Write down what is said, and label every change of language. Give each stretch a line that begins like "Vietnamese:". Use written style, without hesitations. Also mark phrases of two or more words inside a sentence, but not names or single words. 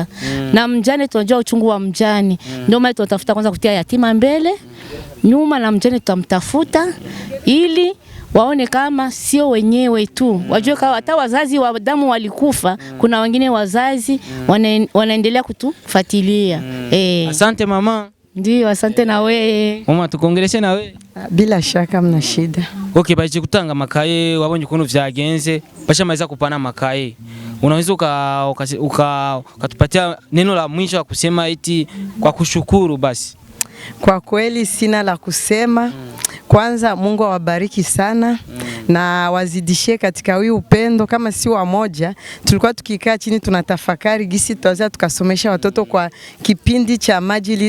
Swahili: Na mjane tunajua uchungu wa mjane. Ndio maana tunatafuta kwanza kutia yatima mbele, nyuma na mjane tutamtafuta ili waone kama sio wenyewe tu. Wajue kama hata wazazi wa damu walikufa, kuna wengine wazazi wanaendelea kutufuatilia. Asante mama. Ndio, asante na wewe. Mama tukongeleshe na wewe. Bila shaka mna shida.
Rundi: Okay, baje kutanga makaye wabonye ukuntu vyagenze, bashamaliza kupana makaye.
Swahili: Unaweza ukatupatia neno la mwisho wa kusema eti kwa kushukuru basi? Kwa kweli sina la kusema. Kwanza Mungu awabariki sana na wazidishie katika huyu upendo. Kama si wamoja, tulikuwa tukikaa chini tunatafakari gisi tutaweza tukasomesha watoto kwa kipindi cha maji.